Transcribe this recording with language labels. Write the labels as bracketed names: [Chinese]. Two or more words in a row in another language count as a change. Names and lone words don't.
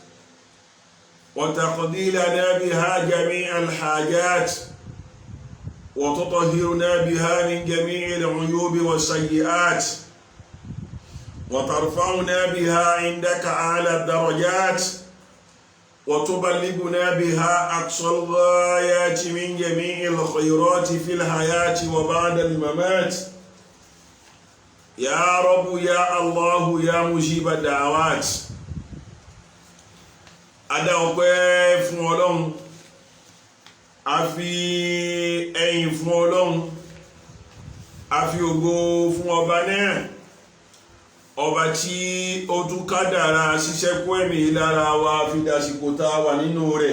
[Arabic] وتقضي لنا بها جميع الحاجات وتطهرنا بها من جميع العيوب والسيئات وترفعنا بها عندك أعلى الدرجات وتبلغنا بها أقصى الغايات من جميع الخيرات في الحياة وبعد الممات. يا رب يا الله يا مجيب الدعوات. [Yoruba] Adá ọpẹ́ fún Ọlọ́run, a fi ẹ̀yìn fún Ọlọ́run, a fi ògo fún ọba náà, ọba tí ó tún kádàrá ṣíṣẹ́kù ẹ̀mí lára wa fi dàsìkò tá a wà nínú rẹ̀.